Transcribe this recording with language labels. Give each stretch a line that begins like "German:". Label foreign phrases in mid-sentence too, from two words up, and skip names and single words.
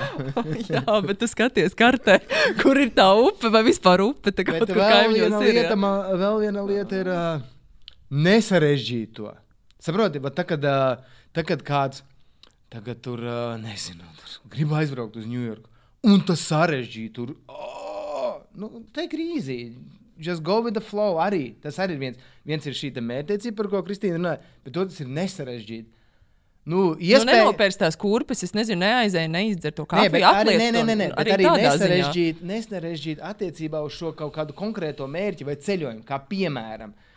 Latvian: Jā, bet tu skaties kartē, kur ir tā upe vai vispār upe. Tā kaut kur kaimiņos ir. Vēl viena lieta ir nesarežģīt to. Saproti, bet tagad kāds, tagad tur, nezinu, gribu aizbraukt uz Ņujorku. Un tas sarežģīt tur.
English: Take it easy. Just go with the flow arī.
Latvian: Tas arī ir viens ir šī mērķtiecība, par ko Kristīna runāja, bet tas ir nesarežģīt. Nenopērst tās kurpes, es nezinu, neaizēju, neizdzert to kafiju, atliec to. Arī nesarežģīt attiecībā uz šo kaut kādu konkrēto mērķi vai ceļojumu, kā piemēram.